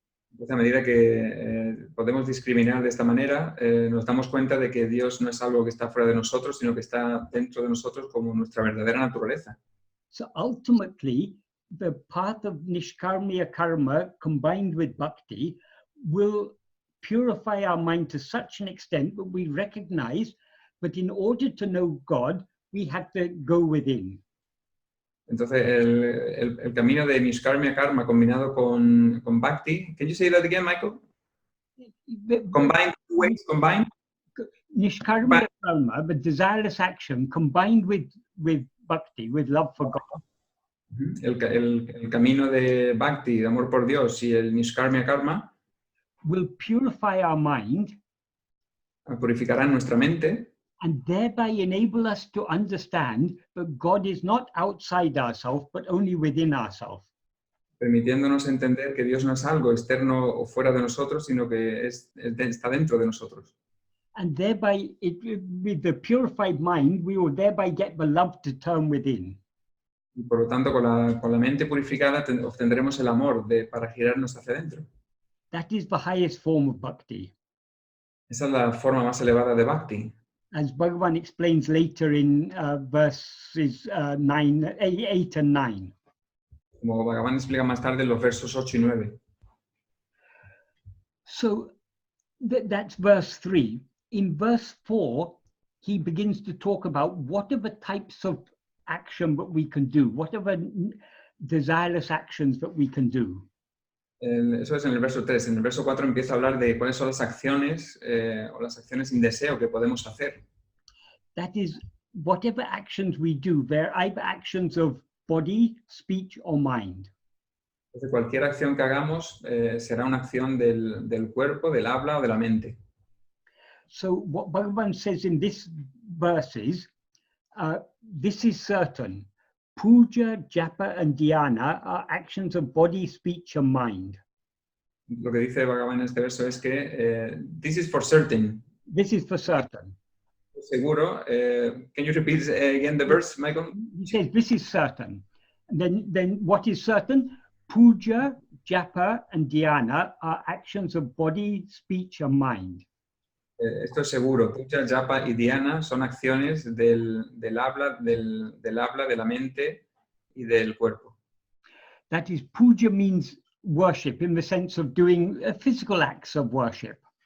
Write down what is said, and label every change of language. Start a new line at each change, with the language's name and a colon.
Spanish: Entonces, a medida que podemos discriminar de esta manera, nos damos cuenta de que Dios no es algo que está fuera de nosotros, sino que está dentro de nosotros como nuestra verdadera naturaleza.
English: So ultimately, the path of nishkarmiya karma combined with bhakti will purify our mind to such an extent that we recognize that in order to know God, we have to go within.
Spanish: Entonces, el camino de Nishkarmya Karma combinado con Bhakti.
English: Can you say that again, Michael? Combined, two ways, combined? Nishkarmiya karma, the desireless action, combined with bhakti, with love for God.
Spanish: El camino de Bhakti, de amor por Dios, y el Nishkarmya Karma
English: Will purify our mind
Spanish: purificarán nuestra mente
English: and thereby enable us to understand that God is not outside ourselves, but only within ourselves.
Spanish: permitiéndonos entender que Dios no es algo externo o fuera de nosotros, sino que está dentro de nosotros.
English: And thereby, with the purified mind, we will thereby get the love to turn within.
Spanish: Y por lo tanto, con la mente purificada obtendremos el amor para girarnos hacia adentro.
English: That is the highest form of bhakti.
Spanish: Esa es la forma más elevada de Bhakti.
English: As Bhagavan explains later in verses 8 and 9.
Spanish: Como Bhagavan explica más tarde en los versos 8 y 9.
English: So that's verse 3. In verse 4, he begins to talk about what are the types of action that we can do, what are the desireless actions that we can do.
Spanish: Eso es en el verso 3. En el verso 4 empieza a hablar de cuáles son las acciones o las acciones sin deseo que podemos hacer.
English: That is, whatever actions we do, they're either actions of body, speech, or mind.
Spanish: Entonces, cualquier acción que hagamos será una acción del cuerpo, del habla o de la mente.
English: So what Bhagavan says in this verse is, this is certain. Puja, japa, and dhyana are actions of body, speech, and mind.
Spanish: Lo que dice Bhagavan en este verso es que
English: this is for certain. This is for certain.
Spanish: Seguro.
English: Can you repeat again the verse, Michael? He says this is certain. Then what is certain? Puja, japa, and dhyana are actions of body, speech, and mind.
Spanish: Esto es seguro. Puja, japa y dhyana son acciones del habla, de la mente y del cuerpo.
English: That is, puja means worship in the sense of doing physical acts of worship.